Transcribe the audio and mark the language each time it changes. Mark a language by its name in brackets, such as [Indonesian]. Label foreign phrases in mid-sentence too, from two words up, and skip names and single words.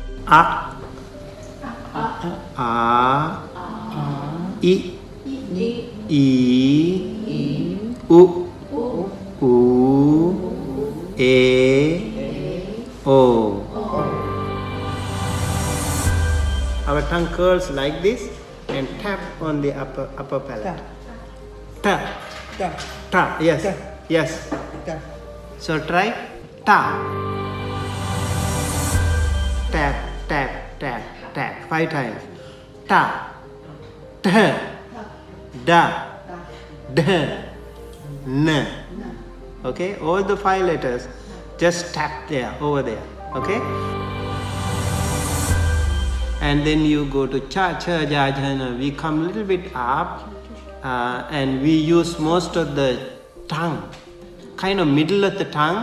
[English] A, I, U, A, O. Our tongue curls like this and tap on the upper palate. Ta. Ta. Yes. Yes. So try ta. Tap, tap, tap, tap. 5 times. Ta. Ta. Da. Da. Na. Okay? All the 5 letters just tap there, over there. Okay? And then you go to cha, cha, ja, ja, na. We come a little bit up and we use most of the tongue, kind of middle of the tongue.